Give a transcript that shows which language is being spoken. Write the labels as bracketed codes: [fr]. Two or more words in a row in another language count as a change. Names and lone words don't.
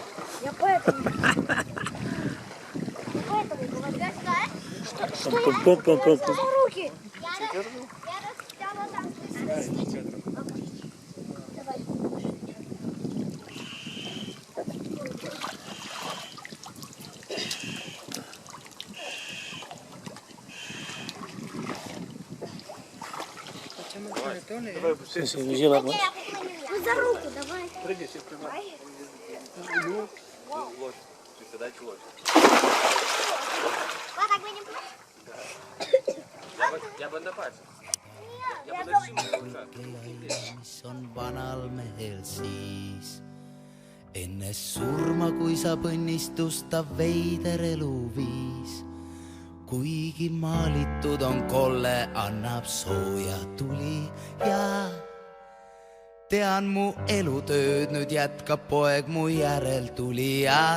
[ru] Я поэтому говорю. Что я за руки? Я растянула там. Давай. [es] Sí, sí, vigila, pues. [ru] Ну за руку давай. Папа, так будем Я бы на пальцах. [et] mis on vanal mehel siis. Enne surma, kui saab õnnistusta veider eluviis. Kuigi maalitud on kolle, annab sooja tuli ja tean mu elutööd nüüd jätkab poeg mu järeltulija.